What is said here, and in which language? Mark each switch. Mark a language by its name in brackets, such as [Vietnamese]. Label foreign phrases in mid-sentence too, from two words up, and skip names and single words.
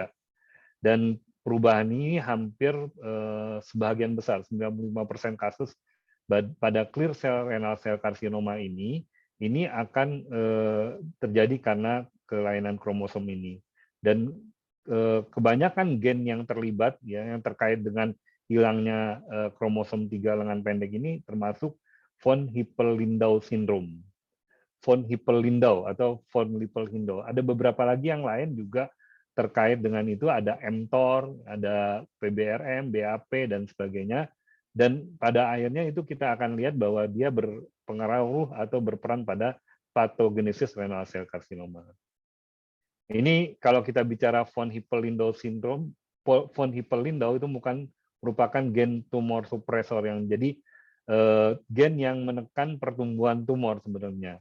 [Indonesian] Dan perubahan ini hampir sebagian besar, 95% kasus pada [English] clear cell renal cell carcinoma [Indonesian] ini akan terjadi karena kelainan kromosom ini. Dan kebanyakan gen yang terlibat, ya, yang terkait dengan hilangnya kromosom 3 lengan pendek ini termasuk von Hippel-Lindau syndrome. Von Hippel-Lindau atau von Lippel-Lindau. Ada beberapa lagi yang lain juga terkait dengan itu, ada mTOR, ada PBRM, BAP, dan sebagainya. Dan pada akhirnya itu kita akan lihat bahwa dia berpengaruh atau berperan pada patogenesis [English] renal cell carcinoma. [Indonesian] Ini kalau kita bicara von Hippel-Lindau syndrome, von Hippel-Lindau itu bukan merupakan gen tumor supresor yang jadi gen yang menekan pertumbuhan tumor sebenarnya.